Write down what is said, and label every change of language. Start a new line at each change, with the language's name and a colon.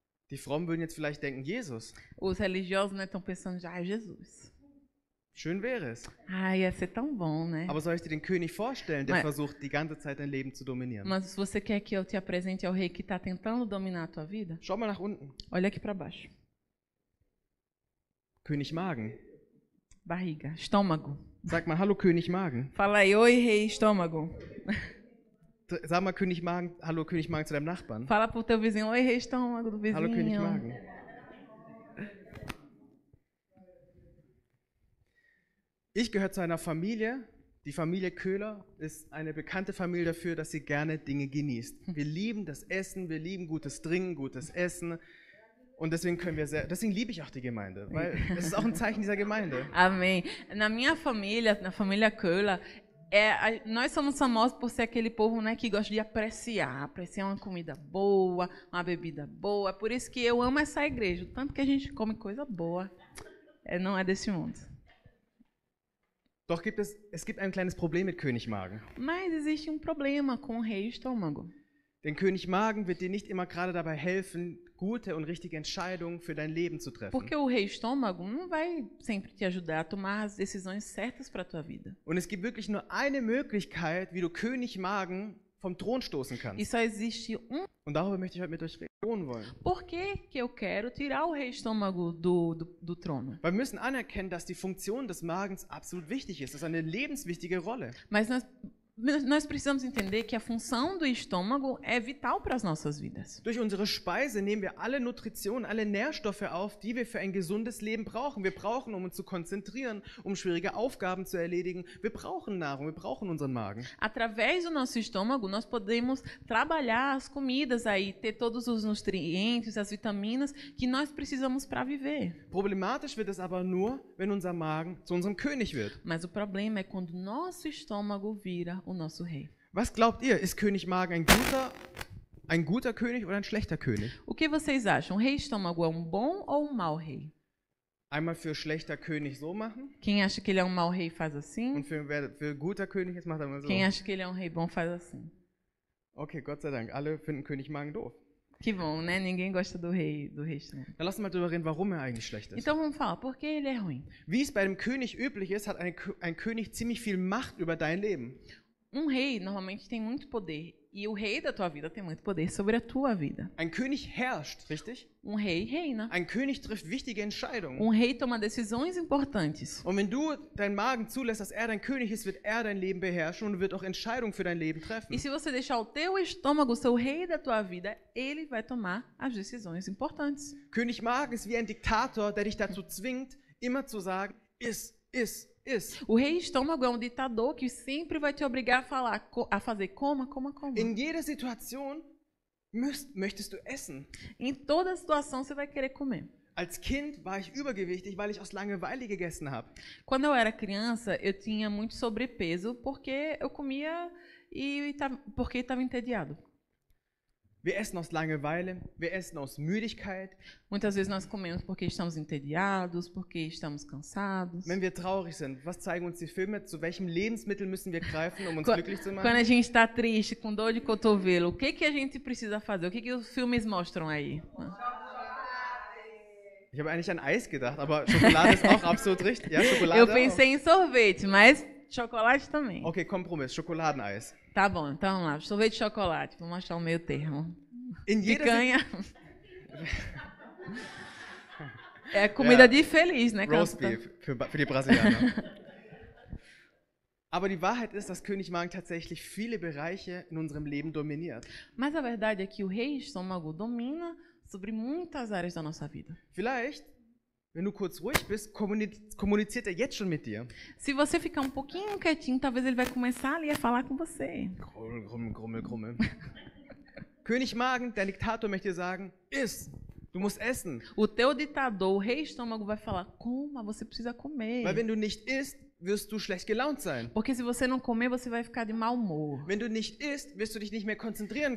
German: Die Frommen würden jetzt vielleicht denken, Jesus.
Portuguese: Os religiosos estão pensando já, ah, Jesus.
German: Schön wäre es.
Portuguese: Ah, ia ser tão bom, né?
German: Aber soll ich dir den König vorstellen, der
Portuguese: Mas-
German: versucht, die ganze Zeit dein Leben zu dominieren?
Portuguese: Mas se você quer que eu te apresente ao rei que está tentando dominar a tua vida,
German: Schau mal nach unten.
Portuguese: olha aqui para baixo.
German: König Magen.
Portuguese: Barriga, estômago.
German: Sag mal, hallo König Magen.
Portuguese: Fala aí, oi rei estômago.
German: Sag mal König Magen, hallo König Magen zu deinem Nachbarn.
Portuguese: Fala pro teu vizinho, oi rei estômago do vizinho.
German: Hallo König Magen. Ich gehöre zu einer Familie. Die Familie Köhler ist eine bekannte Familie dafür, dass sie gerne Dinge genießt. Wir lieben das Essen, wir lieben gutes Trinken, gutes Essen. Und deswegen deswegen liebe ich auch die Gemeinde, weil es ist auch ein Zeichen dieser Gemeinde.
Portuguese: Amém. Na minha família, na família Köhler, nós somos famosos por ser aquele povo, né, que gosta de apreciar uma comida boa, uma bebida boa. Por isso que eu amo essa igreja, tanto que a gente come coisa boa. Não é desse mundo.
German: Doch es gibt ein kleines Problem mit König Magen.
Portuguese: Mas existe problema com o rei estômago.
German: Denn König Magen wird dir nicht immer gerade dabei helfen, gute und richtige Entscheidungen für dein Leben zu treffen.
Portuguese: Porque o rei estômago não vai sempre te ajudar a tomar as decisões certas para a tua vida.
German: Und es gibt wirklich nur eine Möglichkeit, wie du König Magen vom Thron stoßen kannst.
Portuguese: E só existe
German: Und darüber möchte ich heute mit euch reden wollen.
Portuguese: Por que eu quero tirar o rei estômago do trono?
German: Weil wir müssen anerkennen, dass die Funktion des Magens absolut wichtig ist. Das ist eine lebenswichtige Rolle.
Portuguese: Mas nós precisamos entender que a função do estômago é vital para as nossas vidas.
German: Durch unsere Speise nehmen wir alle Nutritionen, alle Nährstoffe auf, die wir für ein gesundes Leben brauchen. Wir brauchen, um uns zu konzentrieren, um schwierige Aufgaben zu erledigen. Wir brauchen Nahrung, wir brauchen unseren Magen.
Portuguese: Através do nosso estômago, nós podemos trabalhar as comidas aí, ter todos os nutrientes, as vitaminas que nós precisamos para viver.
German: Problematisch wird es aber nur, wenn unser Magen zu unserem König wird.
Portuguese: Mas o problema é quando nosso estômago vira o nosso rei.
German: Was glaubt ihr? Ist König Magen ein guter König oder ein schlechter König?
Portuguese: O que vocês acham? O rei estômago é bom ou mau rei?
German: Einmal für schlechter König so machen.
Portuguese: Quem acha que ele é mau rei faz assim?
German: Und für guter König jetzt macht er mal so.
Portuguese: Quem acha que ele é rei bom faz assim.
German: Okay, Gott sei Dank. Alle finden König Magen doof.
Portuguese: Que bom, né? Ninguém gosta do rei estômago.
German: Dann lass uns mal darüber reden, warum er eigentlich schlecht ist.
Portuguese: Então vamos falar, por que ele é ruim?
German: Wie es bei dem König üblich ist, hat ein König ziemlich viel Macht über dein Leben.
Portuguese: Rei normalmente tem muito poder. E o rei da tua vida tem muito poder sobre a tua vida.
German: Ein König herrscht, richtig?
Portuguese: Rei reina.
German: Ein König trifft wichtige Entscheidungen.
Portuguese: Rei toma decisões importantes.
German: Und wenn du deinen Magen zulässt, dass er dein König ist, wird er dein Leben beherrschen und wird auch Entscheidungen für dein Leben treffen.
Portuguese: E se você deixar o teu estômago ser o rei da tua vida, ele vai tomar as decisões importantes.
German: König Magen ist wie ein Diktator, der dich dazu zwingt, immer zu sagen, iss.
Portuguese: O rei estômago é ditador que sempre vai te obrigar a fazer coma.
German: In jeder Situation möchtest du essen.
Portuguese: Em toda situação você vai querer comer.
German: Als Kind war ich übergewichtig, weil ich aus Langeweile gegessen habe.
Portuguese: Quando eu era criança, eu tinha muito sobrepeso porque eu comia porque estava entediado.
German: Wir essen aus Langeweile, wir essen aus Müdigkeit.
Portuguese: Muitas vezes nós comemos porque estamos entediados, porque estamos cansados.
German: Wenn wir traurig sind, was zeigen uns die Filme? Zu welchem Lebensmittel müssen wir greifen, um uns glücklich zu machen?
Portuguese: Quando a gente está triste, com dor de cotovelo, o que a gente precisa fazer? O que os filmes mostram aí?
German: Ich habe eigentlich an Eis gedacht, aber Schokolade ist auch absolut richtig. Ja, Schokolade.
Portuguese: Eu pensei em sorvete, mas chocolate também.
German: Okay, Kompromiss, Schokoladeneis.
Portuguese: Tá bom, então vamos lá. Sorvete de chocolate. Vou mostrar o meio termo. Picanha. É comida de feliz, né?
German: Roast Beef für die Brasilianer. Aber die Wahrheit ist, dass König Magen tatsächlich viele Bereiche in unserem Leben dominiert.
Portuguese: Mas a verdade é que o rei estômago domina sobre muitas áreas da nossa vida.
German: Vielleicht, wenn du kurz ruhig bist, kommuniziert er jetzt schon mit dir.
Portuguese: Se você ficar pouquinho quietinho, talvez ele vai começar ali a falar com você.
German: Grummel. König Magen, der Diktator möchte dir sagen, iss, du musst essen.
Portuguese: O teu ditador, o rei estômago vai falar, coma, você precisa comer.
German: Weil wenn du nicht isst, wirst du schlecht gelaunt sein.
Portuguese: Porque se você não comer, você vai ficar de mau humor.
German: Wenn du nicht isst, wirst du dich nicht mehr konzentrieren